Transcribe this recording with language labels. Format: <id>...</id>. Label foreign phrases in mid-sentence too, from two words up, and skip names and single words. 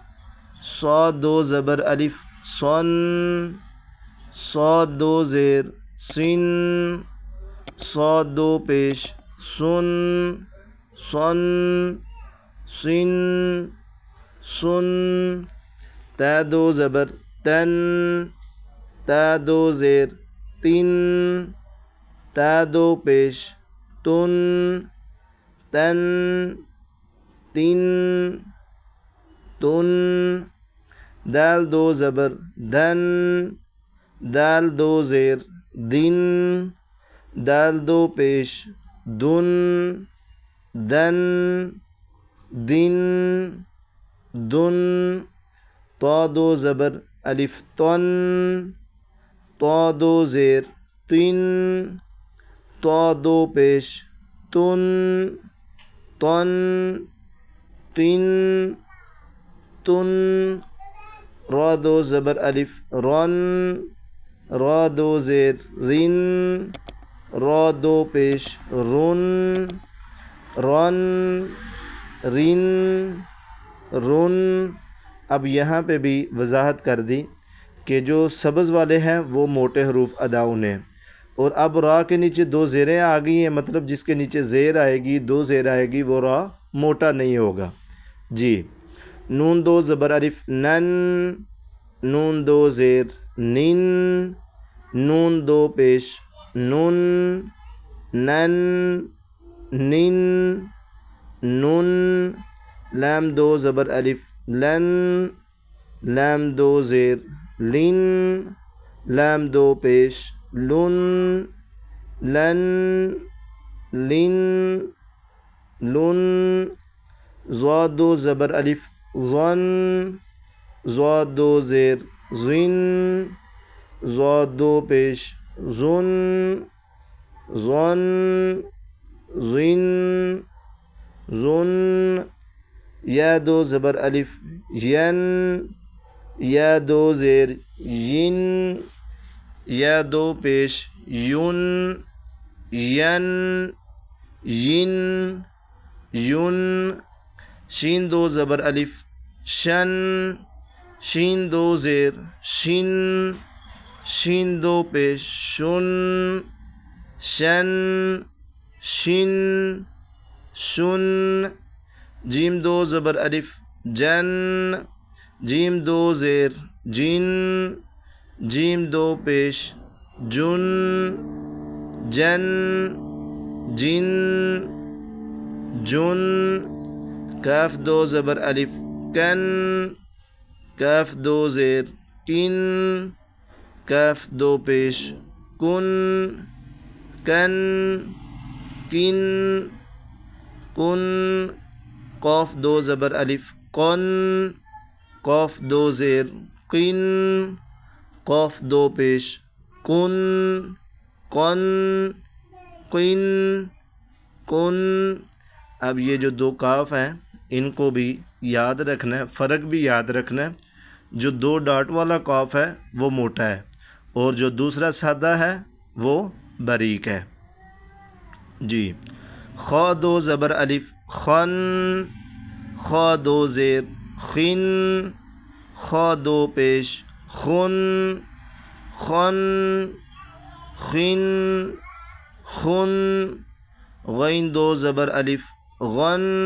<ur>صاد 2 زبر الف صن، صاد 2 زیر سین صاد دو پیش سن سن سن سن تا دو زبر تن تا دو زیر تین تا دو پیش تن تن تین تن دال دو زبر دن دال دو زیر دن دال دو پیش دن دن دن دن طا دو زبر الف تن طا دو زیر تن طا دو پیش تن تن تن تن را دو زبر الف رن را دو زیر رن را دو پیش رن رن رن رن اب یہاں پہ بھی وضاحت کر دی کہ جو سبز والے ہیں وہ موٹے حروف ادا انہیں، اور اب را کے نیچے دو زیریں آ گئی ہیں، مطلب جس کے نیچے زیر آئے گی، دو زیر آئے گی، وہ را موٹا نہیں ہوگا جی۔ نون دو زبر الف نن نون دو زیر نن نون دو پیش نن نن نن نن لام دو زبر الف لن لام دو زیر لن لام دو پیش لن لن لن لن ضاد دو زبر الف ظن ضاد دو زیر ظن ضاد دو پیش ظن ظن ظن ظن یا دو زبر الف ین یا دو زیر ین یا دو پیش یون ین ین یون شین دو زبر الف شن شین دو زیر شن شین دو پیش شن شن شن شن جیم دو زبر الف جن جیم دو زیر جن جیم دو پیش جن جن جن جن کاف دو زبر الف کن کاف دو زیر کن کاف دو پیش کن کن کن کن قاف دو زبر الف قن قاف دو زیر قن قاف دو پیش کن قن قن کن۔ اب یہ جو دو کاف ہیں ان کو بھی یاد رکھنا ہے، فرق بھی یاد رکھنا ہے۔ جو دو ڈاٹ والا کاف ہے وہ موٹا ہے، اور جو دوسرا سادہ ہے وہ باریک ہے جی۔ خا دو زبر الف خن خا دو زیر خن خا دو پیش خن خن خن خن غین دو زبر الف غن</ur>